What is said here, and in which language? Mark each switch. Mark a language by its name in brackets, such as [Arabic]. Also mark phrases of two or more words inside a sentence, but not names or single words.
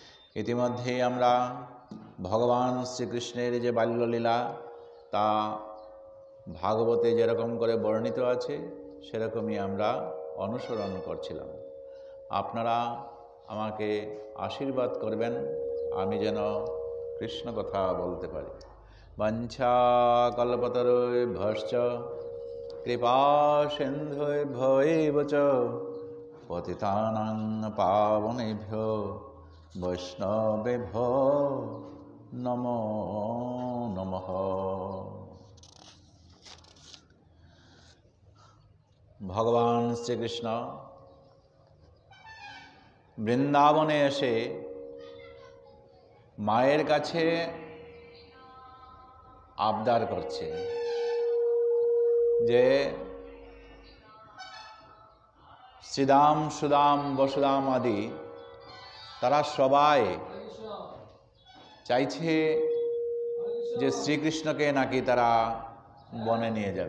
[Bangla] ইতিমধ্যেই আমরা ভগবান শ্রীকৃষ্ণের যে বাল্যলীলা তা ভাগবতে যেরকম করে বর্ণিত আছে সেরকমই আমরা অনুসরণ করছিলাম। আপনারা আমাকে আশীর্বাদ করবেন আমি যেন কৃষ্ণ কথা বলতে পারি। [Sanskrit] বাঞ্ছা কল্পতরুভ্যশ্চ কৃপা সিন্ধুভ্যৈব চ পতিতানাং পাবনেভ্যো বৈষ্ণবেভ্যো নমো নমঃ। [Bangla] ভগবান শ্রীকৃষ্ণ বৃন্দাবনে এসে মায়ের কাছে আবদার করছে যে শ্রীদাম সুদাম বসুদাম আদি তারা সবাই চাইছে যে শ্রীকৃষ্ণকে নাকি তারা বনে নিয়ে যাবে।